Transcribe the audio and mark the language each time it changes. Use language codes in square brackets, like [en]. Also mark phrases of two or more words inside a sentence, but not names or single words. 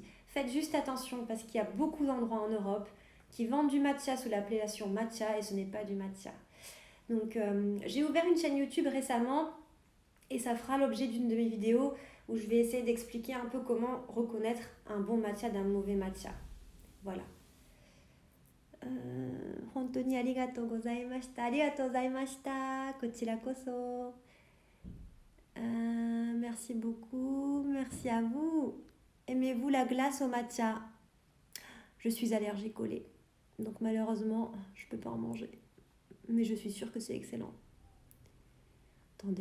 [fr] Faites juste attention parce qu'il y a beaucoup d'endroits en Europe qui vendent du matcha sous l'appellation matcha et ce n'est pas du matcha. Donc, j'ai ouvert une chaîne YouTube récemment et ça fera l'objet d'une de mes vidéos où je vais essayer d'expliquer un peu comment reconnaître un bon matcha d'un mauvais matcha. Voilà. [ja] 本当にありがとうございました. ありがとうございました. こちらこそ. [fr] Merci beaucoup. Merci à vous. Aimez-vous la glace au matcha? Je suis allergique au lait. Donc malheureusement, je ne peux pas en manger. Mais je suis sûre que c'est excellent. Attendez.